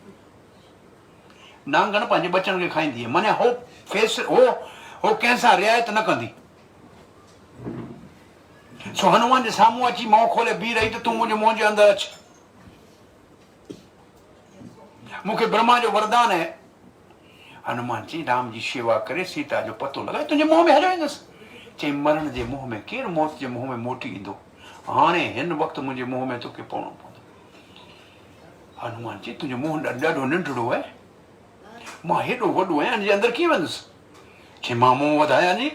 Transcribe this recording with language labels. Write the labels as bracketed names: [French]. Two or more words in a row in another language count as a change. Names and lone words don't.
[Sindhi] नांगन पंहिंजे बचनि खे खाईंदी आहे, माना हो कंहिंसां रिआयत न कंदी। सो हनुमान जे साम्हूं अची मुंहुं खोले बीह रही त तूं मुंहिंजे मुंहं जे अंदरि अच, मूंखे ब्रह्मा जो वरदान आहे। हनुमान जी राम जी शेवा करे सीता जो पतो लॻाए तुंहिंजे मुंहं में हलियो ईंदुसि। चई मरण जे मुंहं में केरु मौत जे मुंहं में मोटी ईंदो, हाणे हिन वक़्तु मुंहिंजे मुंहं में तोखे पवणो पवंदो। हनुमान जी तुंहिंजो मुंहुं ॾाढो नंढड़ो आहे, मां हेॾो वॾो आहियां, हिन जे अंदरि कीअं वेंदुसि? चई मां मुंहुं वधायां नी।